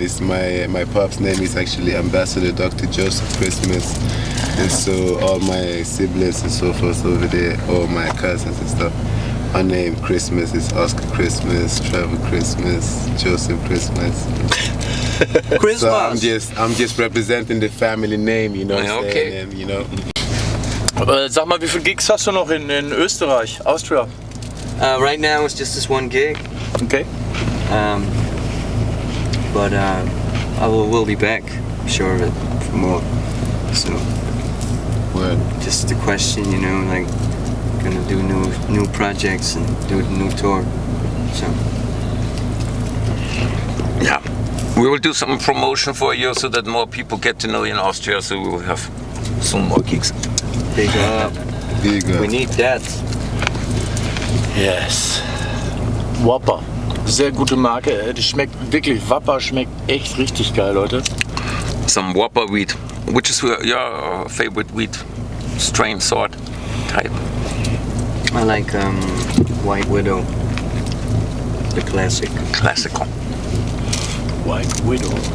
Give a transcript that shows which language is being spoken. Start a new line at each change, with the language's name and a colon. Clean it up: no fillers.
English: It's my pop's name is actually Ambassador Dr. Joseph Christmaz, and so all my siblings and so forth over there, all my cousins and stuff. My name Christmaz is Oscar Christmaz, Trevor Christmaz, Joseph Christmaz. Christmas. So I'm just representing the family name, you know. What I'm Okay. saying, and, you know.
German: Sag mal, wie viele Gigs hast du noch in Österreich, Austria?
English: Right now it's just this one gig. Okay. But we'll be back, I'm sure of it, for more. So Word. just the question, you know, like gonna do new projects and do a new tour. So Yeah. We will do some promotion for you so that more people get to know you in Austria. So we will have some more gigs. Big up. Big up. We need that.
German: Yes. Whopper. Sehr gute Marke. Die schmeckt wirklich, Whopper schmeckt echt richtig geil, Leute.
English: Some Whopper wheat. Which is your favorite wheat strain, sort, type? I like White Widow. The classic. Classical. White Widow.